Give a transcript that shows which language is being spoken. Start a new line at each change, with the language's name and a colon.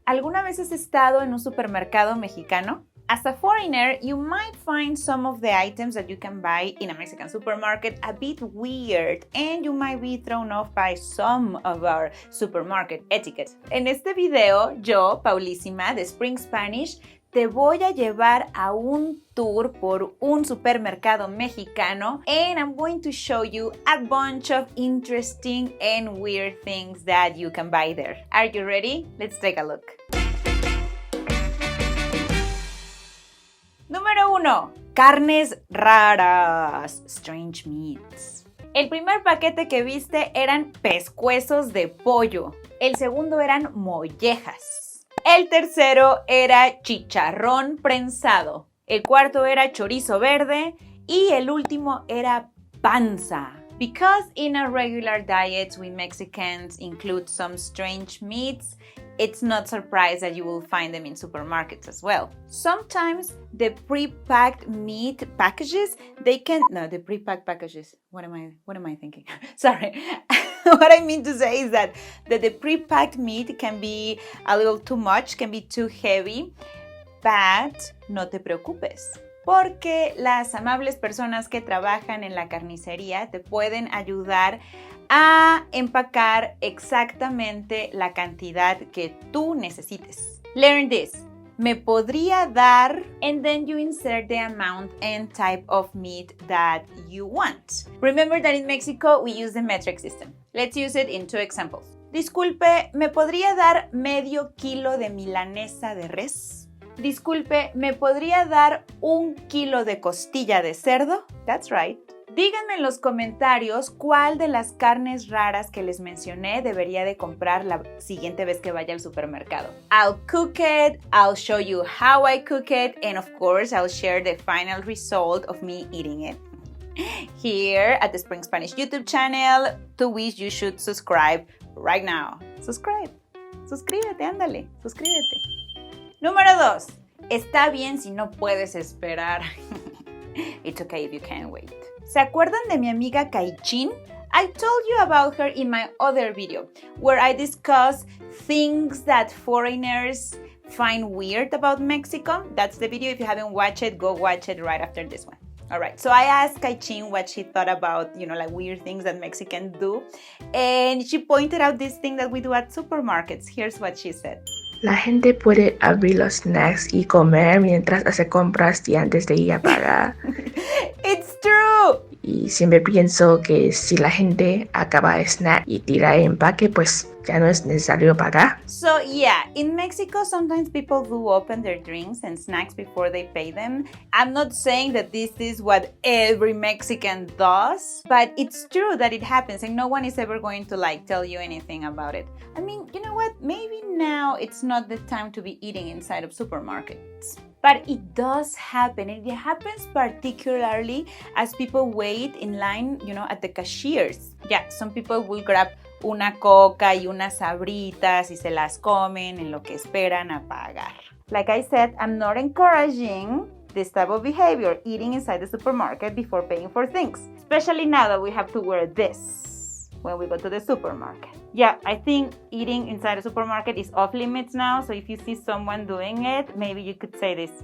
Spanish: ¿Alguna vez has estado en un supermercado mexicano?
English: As a foreigner, you might find some of the items that you can buy in a Mexican supermarket a bit weird, and you might be thrown off by some of our supermarket etiquette.
Spanish: En este video, yo, Paulísima, de Spring Spanish, te voy a llevar a un tour por un supermercado mexicano,
English: and I'm going to show you a bunch of interesting and weird things that you can buy there. Are you ready? Let's take a look.
Spanish: Número 1. Carnes raras.
English: Strange meats.
Spanish: El primer paquete que viste eran pescuezos de pollo. El segundo eran mollejas. El tercero era chicharrón prensado. El cuarto era chorizo verde. Y el último era panza.
English: Because in our regular diets we Mexicans include some strange meats, it's not surprised that you will find them in supermarkets as well. Sometimes the pre-packed meat packages, the pre-packed packages, what am I thinking? Sorry. What I mean to say is that the pre-packed meat can be a little too much, can be too heavy, but
Spanish: no te preocupes, porque las amables personas que trabajan en la carnicería te pueden ayudar a empacar exactamente la cantidad que tú necesites.
English: Learn this.
Spanish: Me podría dar,
English: and then you insert the amount and type of meat that you want. Remember that in Mexico we use the metric system. Let's use it in 2 examples.
Spanish: Disculpe, ¿me podría dar medio kilo de milanesa de res? Disculpe, ¿me podría dar 1 kilo de costilla de cerdo?
English: That's right.
Spanish: Díganme en los comentarios cuál de las carnes raras que les mencioné debería de comprar la siguiente vez que vaya al supermercado.
English: I'll cook it, I'll show you how I cook it, and of course I'll share the final result of me eating it here at the Spring Spanish YouTube channel, to which you should subscribe right now.
Spanish: Suscríbete, ándale, suscríbete. Número 2. Está bien si no puedes esperar.
English: It's okay if you can't wait.
Spanish: ¿Se acuerdan de mi amiga Kaichin?
English: I told you about her in my other video, where I discuss things that foreigners find weird about Mexico. That's the video. If you haven't watched it, go watch it right after this one. All right, so I asked Kaichin what she thought about, like weird things that Mexicans do. And she pointed out this thing that we do at supermarkets. Here's what she said.
Spanish: La gente puede abrir los snacks y comer mientras hace compras y antes de ir a pagar.
English: It's true!
Spanish: Y siempre pienso que si la gente acaba el snack y tira el empaque, pues ya no es necesario pagar.
English: So yeah, in Mexico sometimes people do open their drinks and snacks before they pay them. I'm not saying that this is what every Mexican does, but it's true that it happens and no one is ever going to tell you anything about it. I mean, you know what? Maybe now it's not the time to be eating inside of supermarkets. But it does happen, and it happens particularly as people wait in line, at the cashiers. Yeah, some people will grab
Spanish: una coca y unas sabritas y se las comen en lo que esperan a pagar.
English: Like I said, I'm not encouraging this type of behavior, eating inside the supermarket before paying for things, especially now that we have to wear this when we go to the supermarket. Yeah, I think eating inside a supermarket is off limits now, so if you see someone doing it, maybe you could say this.